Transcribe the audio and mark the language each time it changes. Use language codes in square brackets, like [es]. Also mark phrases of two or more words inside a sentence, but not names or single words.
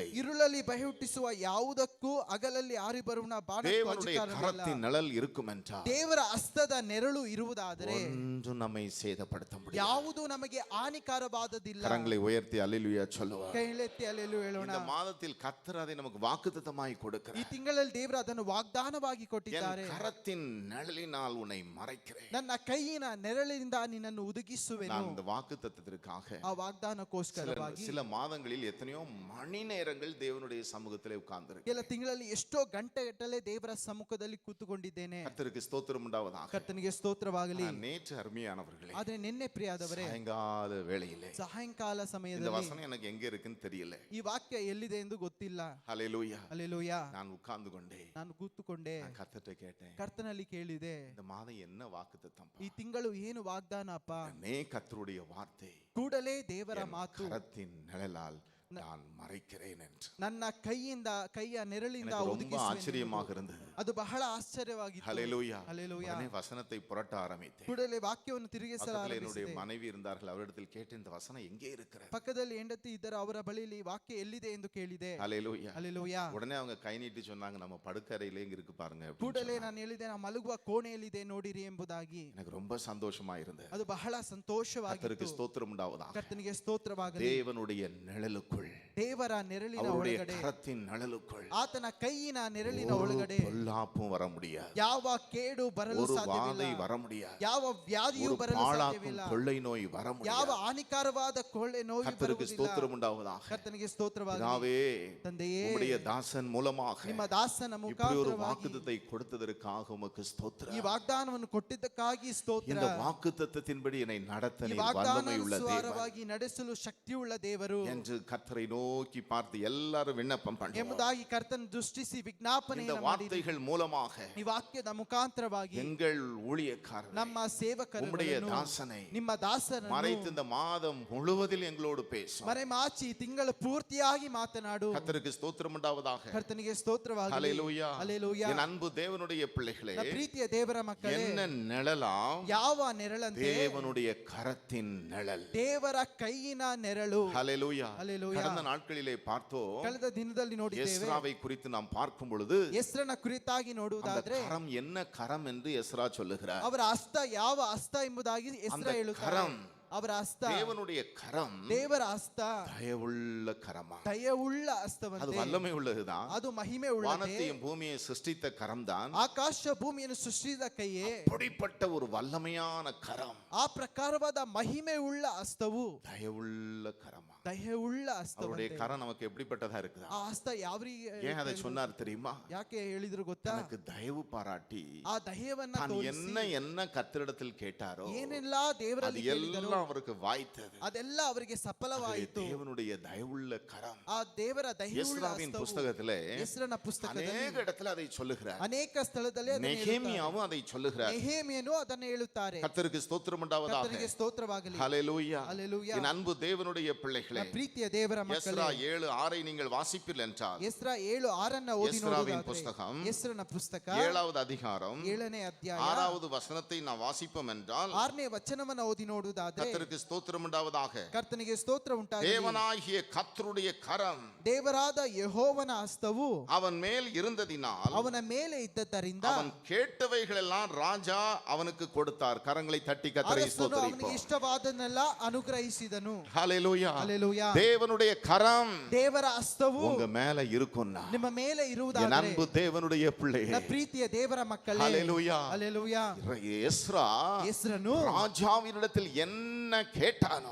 [kn] ಇರುಳಲ್ಲಿ ಬಹಿಹುಟ್ಟಿಸುವ ಯಾವುದಕ್ಕೂ ಹಗಲಲ್ಲಿ ಆರಿ ಬರುವನ [ta] தேவனுடைய கரத்தின் நிழல் இருக்கும் என்றால் [kn] ದೇವರ ಹಸ್ತದ ನೆರಳು ಇರುವುದಾದರೆ [ta] ஒன்றும் நம்மை சேதப்படுத்த முடியாது. [kn] ಯಾವುದು ನಮಗೆ ಹಾನಿಕಾರವಾದದಿಲ್ಲ. [ta] கரங்களை உயர்த்தி அல்லேலூயா சொல்லுவார். [kn] ಕೈಲೆತ್ತಿ ಅಲ್ಲೆಲ್ಲೂ ಹೇಳೋಣ. [ta] இந்த மாதத்தில் கர்த்தர் அதை நமக்கு வாக்குத்தத்தமாய் [kn] ಈ [ta] கொடுக்கிறார். [kn] ತಿಂಗಳಲ್ಲಿ ದೇವರು ಅದನ್ನು ವಾಗ್ದಾನವಾಗಿ [ta] என் [kn] ಕೊಟ್ಟಿದ್ದಾರೆ. [ta] கரத்தின் நிழலினால் உன்னை மறைக்கிறேன். [kn] ನನ್ನ ಕೈಯಿನ ನೆರಳಿನಿಂದ ನಿನ್ನನ್ನು ಒದಗಿಸುವೆನು. [ta] நான் இந்த வாக்குத்தத்தத்திற்காக [kn] ಆ ವಾಗ್ದಾನಕ್ಕೋಸ್ಕರವಾಗಿ [ta] சில மாதங்களில் எத்தனையோ மணி நேரங்கள் தேவனுடைய சமூகத்திலே உட்கார்ந்திருக்கிறேன். [kn] ಕೆಲ ತಿಂಗಳಲ್ಲಿ ಎಷ್ಟೋ ಗಂಟೆಗಟ್ಟಲೆ ದೇವರ ಸಮ್ಮುಖದಲ್ಲಿ ಕೂತುಕೊಂಡಿದ್ದೇನೆ. [ta] கர்த்தருக்கு ஸ்தோத்திரம் உண்டாவதாக. [kn] ಕರ್ತನಿಗೆ ಸ್ತೋತ್ರವಾಗಲಿ. [ta] நேற்று அருமையானவர்களே, [kn] ಆದ್ರೆ ನಿನ್ನೆ ಪ್ರಿಯಾದವರೇ, [ta] சாயங்கால வேளையிலே [kn] ಸಾಯಂಕಾಲ [ta] இந்த [kn] ಸಮಯದಲ್ಲಿ [ta] வசனம் எனக்கு எங்க இருக்குன்னு தெரியல. [kn] ಈ ವಾಕ್ಯ ಎಲ್ಲಿದೆ ಎಂದು ಗೊತ್ತಿಲ್ಲ. [ta] ஹல்லேலூயா. [kn] ಅಲ್ಲೆಲೂಯಾ. [ta] நான் உட்கார்ந்து கொண்டே [kn] ನಾನು ಕೂತುಕೊಂಡೆ, [ta] நான் கர்த்தர்ட்ட கேட்டேன், [kn] ಕರ್ತನಲ್ಲಿ ಕೇಳಿದೆ, [ta] இந்த மாதம் என்ன வாக்குத்தத்தம்? [kn] ಈ ತಿಂಗಳು ಏನು ವಾಗ್ದಾನ ಅಪ್ಪ? [ta] கர்த்தருடைய வார்த்தை, [kn] ಕೂಡಲೇ ದೇವರ [ta] என் [kn] ಮಾತು, [ta] கரத்தின் நிழலால் நான் மறைக்கிறேன் என்று. [kn] ನನ್ನ ಕೈಯ ನೆರಳಿಂದ [ta] எனக்கு ரொம்ப [kn] ಒದಗಿಸುವೆನು. [ta] ஆச்சரியமாக இருந்தது. [kn] ಅದು ಬಹಳ ಆಶ್ಚರ್ಯವಾಗಿತ್ತು. [ta] ஹல்லேலூயா. [kn] ಹಲ್ಲೆಲೂಯಾ. [ta] உடனே வசனத்தை புரட்ட ஆரம்பித்தேன். [kn] ಕೂಡಲೇ ವಾಕ್ಯವನ್ನು ತಿರುಗಿಸಲು [ta] பக்கத்தில் என்னுடைய [kn] ಆರಂಭಿಸಿದೆ. [ta] மனைவி இருந்தார்கள், அவரிடத்தில் கேட்டேன், இந்த வசனம் எங்கே இருக்கிறது? [kn] ಪಕ್ಕದಲ್ಲಿ ಹೆಂಡತಿ ಇದ್ದರೆ ಅವರ ಬಳಿಯಲ್ಲಿ ವಾಕ್ಯ ಎಲ್ಲಿದೆ ಎಂದು ಕೇಳಿದೆ. [ta] ஹல்லேலூயா. [kn] ಹಲ್ಲೆಲೂಯಾ. [ta] உடனே அவங்க கை நீட்டி சொன்னாங்க, நம்ம படுக்கறையிலே இங்க இருக்கு பாருங்க அப்படின்னு [kn] ಕೂಡಲೇ [ta] சொன்னாங்க. [kn] ನಾನು ಹೇಳಿದೆ, ನಾವು ಮಲಗುವ ಕೋಣೆಯಲ್ಲಿದೆ ನೋಡಿರಿ ಎಂಬುದಾಗಿ. [ta] எனக்கு ரொம்ப சந்தோஷமா இருந்தது. [kn] ಅದು ಬಹಳ ಸಂತೋಷವಾಗಿತ್ತು. [ta] கர்த்தருக்கு ஸ்தோத்திரம் உண்டாவதாக. [kn] ಕರ್ತನಿಗೆ ಸ್ತೋತ್ರವಾಗಲಿ. [ta] தேவனுடைய நிழலுக்குள், [kn] ದೇವರ ನೆರಳಿನ [ta] அவருடைய [kn] ಒಳಗಡೆ, [ta] கரத்தின் நிழலுக்குள் [kn] ಆತನ ಕೈಯಿನ ನೆರಳಿನ [ta] ஒரு [kn] ಒಳಗಡೆ [ta] பொல்லாப்பும் வர முடியாது, [kn] ಯಾವ ಕೇಡು ಬರಲು [ta] ஒரு [kn] ಸಾಧ್ಯವಿಲ್ಲ, [ta] வாதை வர முடியாது, [kn] ಯಾವ ವ್ಯಾಧಿಯು [ta] ஒரு [kn] ಬರಲು [ta] பாழாக்கும் [kn] ಸಾಧ್ಯವಿಲ್ಲ, [ta] கொள்ளை நோய் வர [kn] ಯಾವ [ta] முடியாது. [kn] ಹಾನಿಕಾರವಾದ ಕೊಳ್ಳೆ ನೋವು [ta] கர்த்தருக்கு [kn] ಬರುವುದಿಲ್ಲ. [ta] ஸ்தோத்திரம் உண்டாவதாக. [kn] ಕರ್ತನಿಗೆ ಸ್ತೋತ್ರವಾಗಲಿ. [ta] பிதாவே, [kn] ತಂದೆಯೇ, [ta] உம்முடைய தாசன் மூலமாக [kn] ನಿಮ್ಮ ದಾಸನ [ta] இப்படி ஒரு [kn] ಮುಖಾಂತರವಾಗಿ [ta] வாக்குத்தத்தை கொடுத்ததற்காக உமக்கு ஸ்தோத்திரம். [kn] ಈ ವಾಗ್ದಾನವನ್ನು ಕೊಟ್ಟಿದ್ದಕ್ಕಾಗಿ ಸ್ತೋತ್ರ. [ta] இந்த வாக்குத்தத்தத்தின்படி என்னை நடத்த [kn] ಈ [ta] நீர் வல்லமை உள்ள தேவன் [kn] ವಾಗ್ದಾನಾನುಸಾರವಾಗಿ ನಡೆಸಲು ಶಕ್ತಿಯುಳ್ಳ ದೇವರು [ta] என்று கர்த்தரை நோக்கி பார்த்து எல்லாரும் விண்ணப்பம் பண்ணுவோம். [kn] ಎಂಬುದಾಗಿ ಕರ್ತನ ದೃಷ್ಟಿಸಿ [ta] இந்த [kn] ವಿಜ್ಞಾಪನೆಯನ್ನು ಮಾಡಿರಿ. [ta] வார்த்தைகள் மூலமாக [kn] ಈ ವಾಕ್ಯದ ಮುಖಾಂತರವಾಗಿ [ta] எங்கள் ஊழியக்காரர் [kn] ನಮ್ಮ [ta] உம்முடைய [kn] ಸೇವಕರನ್ನು, [ta] தாசனை [kn] ನಿಮ್ಮ ದಾಸರನ್ನು [ta] மறைத்து இந்த மாதம் முழுவதில் எங்களோடு பேசும். [kn] ಮರೆಮಾಚಿ ತಿಂಗಳು ಪೂರ್ತಿಯಾಗಿ ಮಾತನಾಡು. [ta] கர்த்தருக்கு ஸ்தோத்திரம் உண்டாவதாக. [kn] ಕರ್ತನಿಗೆ ಸ್ತೋತ್ರವಾಗಲಿ. [ta] ஹல்லேலூயா. [kn] ಹಲ್ಲೆಲೂಯಾ. [ta] என் அன்பு தேவனுடைய பிள்ளைகளே, [kn] ನನ್ನ ಪ್ರೀತಿಯ ದೇವರ ಮಕ್ಕಳೇ, [ta] என்ன நிழலாம்? [kn] ಯಾವ ನೆರಳಂತೆ? [ta] தேவனுடைய கரத்தின் நிழல். [kn] ದೇವರ ಕೈಯಿನ ನೆರಳು. [ta] ஹல்லேலூயா. ஹல்லேலூயா. கடந்த நாட்களிலே பார்த்தோம், [kn] ಕಳೆದ ದಿನದಲ್ಲಿ ನೋಡಿದ್ದೇವೆ. [ta] எஸ்ராவை குறித்து நாம் பார்க்கும் பொழுது [kn] ಎಸ್ರನ ಕುರಿತಾಗಿ [ta] அந்த [kn] ನೋಡುವುದಾದ್ರೆ [ta] கரம் என்ன கரம் என்று எஸ்ரா சொல்லுகிறார். [kn] ಅವರ ಹಸ್ತ ಯಾವ ಹಸ್ತ ಎಂಬುದಾಗಿ ಎಸ್ರ [ta] அந்த [kn] ಹೇಳುತ್ತಾರೆ. [ta] கரம், [kn] ಅವರ ಹಸ್ತ, [ta] தேவனுடைய கரம் [kn] ದೇವರ ಹಸ್ತ [ta] தயவுள்ள கரமா. [kn] ದಯವುಳ್ಳ [ta] அது [kn] ಹಸ್ತವಂತೆ. [ta] வல்லமை உள்ளதுதான். [kn] ಅದು ಮಹಿಮೆ ಉಳ್ಳದೆ. [ta] வானத்தையும் பூமியை சிருஷ்டித்த கரம் தான். [kn] ಆಕಾಶ ಭೂಮಿಯನ್ನು ಸೃಷ್ಟಿಸಿದ ಕೈಯೇ [ta] அப்படிப்பட்ட ஒரு வல்லமையான கரம், [kn] ಆ ಪ್ರಕಾರವಾದ ಮಹಿಮೆ ಉಳ್ಳ ಹಸ್ತವು [ta] தயவுள்ள கரமா. [kn] ದಯವುಳ್ಳ [ta] அவருடைய [kn] ಹಸ್ತವಂತೆ. [ta] கரம் நமக்கு எப்படிப்பட்டதா இருக்குதா? [kn] ಆ ಹಸ್ತ ಯಾವ [ta] ஏன் அதை சொன்னார் தெரியுமா? [kn] ಯಾಕೆ ಹೇಳಿದ್ರು ಗೊತ್ತಾ? [ta] எனக்கு தயவு பாராட்டி [kn] ಆ ದಯವನ್ನ [ta] தான் [kn] ತೋರಿಸಿ [ta] என்ன கர்த்தரிடத்தில் கேட்டாரோ [kn] ಏನೆಲ್ಲಾ [ta] அது [kn] ದೇವರಲ್ಲಿ ಕೇಳಿದರೋ [ta] எல்லாம் அவருக்கு வாய்த்தது. [kn] ಅದೆಲ್ಲ ಅವರಿಗೆ [ta] அது [kn] ಸಫಲವಾಯಿತು. [ta] தேவனுடைய தயவுள்ள கரம். [kn] ಆ ದೇವರ ದಯವುಳ್ಳ [ta] எஸ்ராவின் [kn] ಹಸ್ತವು [ta] புஸ்தகத்திலே [kn] ಎಸ್ರನ ಪುಸ್ತಕದಲ್ಲಿ [ta] அநேக இடத்துல அதை சொல்லுகிறார். [kn] ಅನೇಕ ಸ್ಥಳದಲ್ಲಿ ಅದನ್ನು ಹೇಳುತ್ತಾರೆ. [ta] நெகேமியாவும் அதை சொல்லுகிறார். [kn] ನೆಹೆಮೀಯನು ಅದನ್ನು ಹೇಳುತ್ತಾರೆ. [ta] கர்த்தருக்கு ஸ்தோத்திரம் உண்டாவதாக. [kn] ಕರ್ತನಿಗೆ ಸ್ತೋತ್ರವಾಗಲಿ. [ta] ஹல்லேலூயா. [kn] ಹಲ್ಲೆಲೂಯಾ. [ta] என் அன்பு தேவனுடைய பிள்ளைகளே, [kn] ನನ್ನ ಪ್ರೀತಿಯ ದೇವರ [ta] எஸ்ரா [kn] ಮಕ್ಕಳೇ, [ta] 7:6 நீங்கள் வாசிப்பீர்கள் என்றால், [kn] ಎಸ್ರ 7:6 ಓದಿ [ta] எஸ்ராவின் [kn] ನೋಡುವುದಾದರೆ, [ta] புஸ்தகம் [kn] ಎಸ್ರನ ಪುಸ್ತಕ [ta] 7வது அதிகாரம் [kn] 7ನೇ ಅಧ್ಯಾಯ [ta] 6வது வசனத்தை நாம் வாசிப்போம் என்றால், [kn] 6ನೇ ವಚನವನ್ನು ಓದಿ ನೋಡುವುದಾದರೆ, [ta] கர்த்தருக்கு ஸ்தோத்திரம் உண்டாவதாக. [kn] ಕರ್ತನಿಗೆ ಸ್ತೋತ್ರ ಉಂಟಾಗಲಿ. [ta] தேவனாகிய கர்த்தருடைய கரம் [kn] ದೇವರಾದ ಯೆಹೋವನ ಹಸ್ತವು [ta] அவன் மேல் இருந்ததினால் [kn] ಅವನ ಮೇಲೆ ಇದ್ದದ್ದರಿಂದ [ta] அவன் கேட்டவைகளெல்லாம் ராஜா அவனுக்கு கொடுத்தார். கரங்களை தட்டி கர்த்தரை [kn] ಅರಸನು ಅವನಿಗೆ [ta] ஸ்தோத்திரிப்போம். [kn] ಇಷ್ಟವಾದನ್ನೆಲ್ಲ ಅನುಗ್ರಹಿಸಿದನು. [ta] ஹல்லேலூயா. [kn] ಹಲ್ಲೆಲೂಯಾ. [ta] தேவனுடைய கரம் [kn] ದೇವರ ಹಸ್ತವು [ta] உங்க மேல இருக்கும்னா, [kn] ನಿಮ್ಮ ಮೇಲೆ [ta] என் [kn] ಇರುವುದಾದರೆ, [ta] அன்பு தேவனுடைய பிள்ளையே, [kn] ನನ್ನ ಪ್ರೀತಿಯ ದೇವರ ಮಕ್ಕಳೇ, [ta] ஹல்லேலூயா. [kn] ಹಲ್ಲೆಲೂಯಾ. [ta] எஸ்ரா [kn] ಎಸ್ರನು [ta] ராஜாவினிடத்தில் என்ன என்ன கேட்டானோ